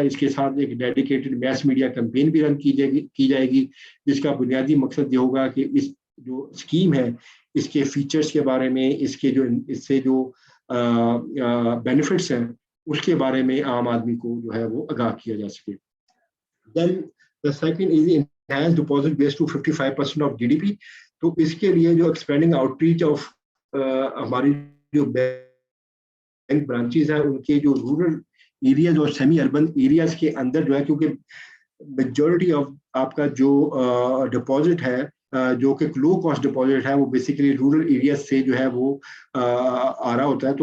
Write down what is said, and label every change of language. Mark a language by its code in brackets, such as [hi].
[hi] इसके साथ एक डेडिकेटेड मैस मीडिया कैंपेन भी रन की जाएगी जिसका बुनियादी मकसद ये होगा कि इस जो स्कीम है इसके फीचर्स के बारे में, इससे जो बेनिफिट्स हैं उसके बारे में आम आदमी को जो है वो आगाह किया जा सके। [en] Then the second is enhanced deposit base to 55% of GDP। [hi] तो इसके लिए जो एक्सपेंडिंग आउटरीच ऑफ हमारी जो बैंक ब्रांचेस हैं उनके जो रूरल एरियाज और सेमी अर्बन एरियाज के अंदर जो है, क्योंकि मेजॉरिटी ऑफ आपका जो डिपॉजिट है जो कि लो कॉस्ट डिपॉजिट है वो बेसिकली रूरल एरिया से जो है वो आ रहा होता है।